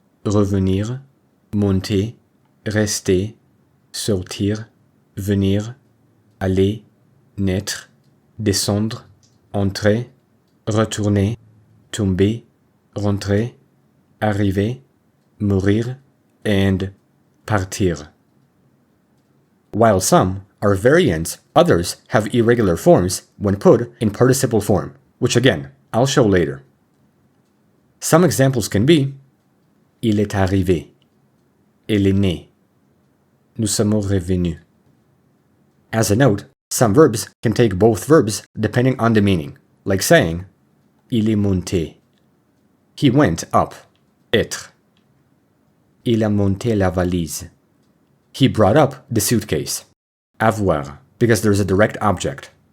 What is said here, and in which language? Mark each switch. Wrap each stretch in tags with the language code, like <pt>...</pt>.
<fr>revenir, monter, rester, sortir, venir, aller, naître, descendre, entrer, retourner, tomber, rentrer, arriver, mourir, and partir.</fr> <en>While some are variants, others have irregular forms when put in participle form, which again, I'll show later. Some examples can be</en> <fr>il est arrivé, elle est née, nous sommes revenus.</fr> <en>As a note, some verbs can take both verbs depending on the meaning, like saying</en> <fr>il est monté,</fr> <en>he went up, être.</en> <fr>Il a monté la valise,</fr> <en>he brought up the suitcase, avoir, because there's a direct object.</en>